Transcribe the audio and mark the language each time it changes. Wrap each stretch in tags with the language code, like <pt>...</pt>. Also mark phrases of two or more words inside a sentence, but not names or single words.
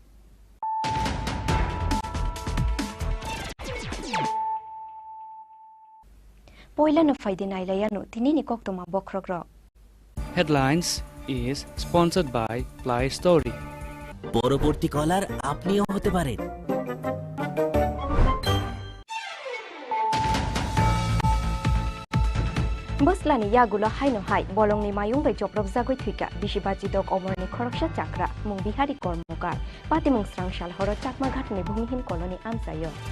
<trp>पहिला न फाइदे नाइलायानु तिनिनि कक्तमा बख्रग्र</trp> <en>Headlines is sponsored by Play Story.</en> <bn>পরবর্তী কলার আপনিও হতে পারেন।</bn> <trp>बसलानि यागुला हाइनो हाइ बलंनि मायुं बै जप्रब जागै थुइका बिसिबाजि दक अमरनि खरकसा चाक्रा मुं बिहारी कर्मकार पातिमुं स्रांसाल हर चाकमा घाटनि भूमिहीन कलनि आमसायो</trp>